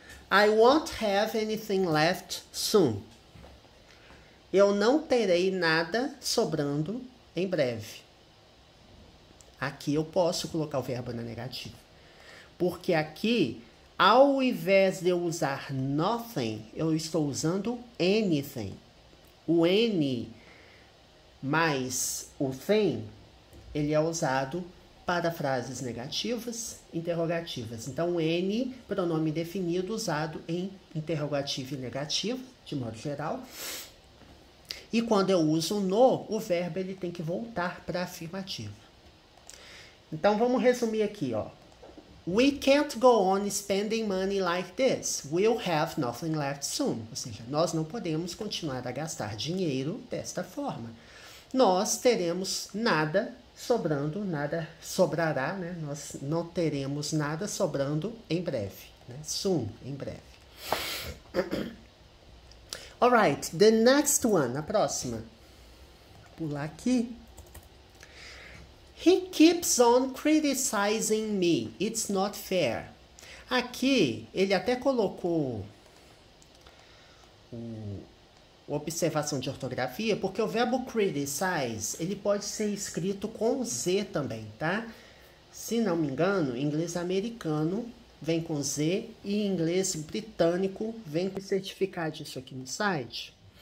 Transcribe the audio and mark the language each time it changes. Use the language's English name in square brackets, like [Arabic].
[English] I won't have anything left soon. [Portuguese] Eu não terei nada sobrando em breve. Aqui eu posso colocar o verbo na negativa. Porque aqui, ao invés de eu usar nothing, eu estou usando anything. O any mais o thing, ele é usado para frases negativas, interrogativas. Então, any, pronome definido, usado em interrogativo e negativo, de modo geral. E quando eu uso no, o verbo ele tem que voltar para afirmativo. Então, vamos resumir aqui, ó. [English] We can't go on spending money like this. We'll have nothing left soon. [Portuguese] Ou seja, nós não podemos continuar a gastar dinheiro desta forma. Nós teremos nada sobrando, nada sobrará, né? Nós não teremos nada sobrando em breve, né? Soon, em breve. [English] Alright, the next one, [Portuguese] a próxima. Vou pular aqui. [English] He keeps on criticizing me. It's not fair. [Portuguese] Aqui, ele até colocou observação de ortografia, porque o verbo criticize, ele pode ser escrito com Z também, tá? Se não me engano, em inglês americano vem com Z e em inglês britânico vem com certificado disso aqui no site.